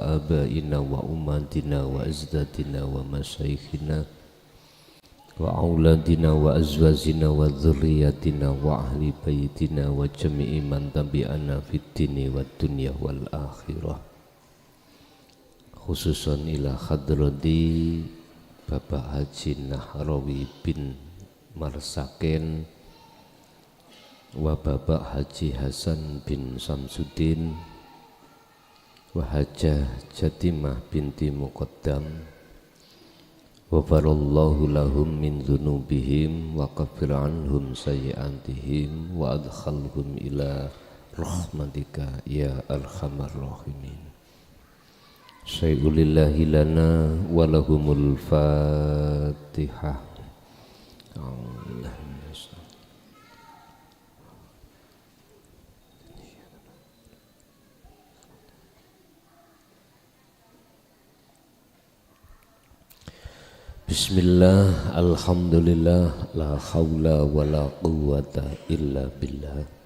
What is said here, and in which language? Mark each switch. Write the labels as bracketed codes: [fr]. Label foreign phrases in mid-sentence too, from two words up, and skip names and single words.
[ar] آبائنا وأمهاتنا وأجدادنا ومشايخنا وأولادنا وأزواجنا وذرياتنا وأهل بيتنا وجميع من تبعنا في الدين والدنيا والآخرة، خصوصا إلى حضرة Bapak Haji Nahrawi bin Marsaken و Bapak Haji Hasan bin Samsudin و Hajah Jatimah binti Muqaddam وغفر الله لهم من ذنوبهم وكفر عنهم سيئاتهم وأدخلهم إلى رحمتك يا أرحم الراحمين. شيء لله لنا ولهم الفاتحة. بسم الله، الحمد لله، لا حول ولا قوة إلا بالله.